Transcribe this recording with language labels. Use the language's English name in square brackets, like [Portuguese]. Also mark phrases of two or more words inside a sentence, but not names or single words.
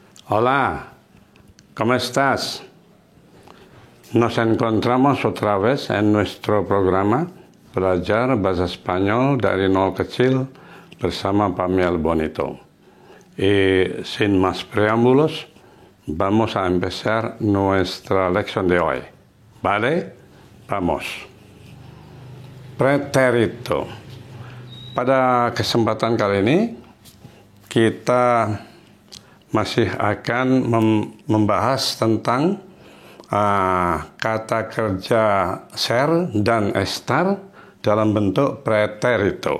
[Spanish] Hola, ¿cómo estás? Nos encontramos otra vez en nuestro programa Belajar Bahasa Spanyol dari Nol Kecil bersama Pamiel Bonito. Y sin más preámbulos, vamos a empezar nuestra lección de hoy. ¿Vale? Vamos. Pretérito. [Indonesian] Pada kesempatan kali ini, kita masih akan membahas tentang kata kerja ser dan estar dalam bentuk pretérito.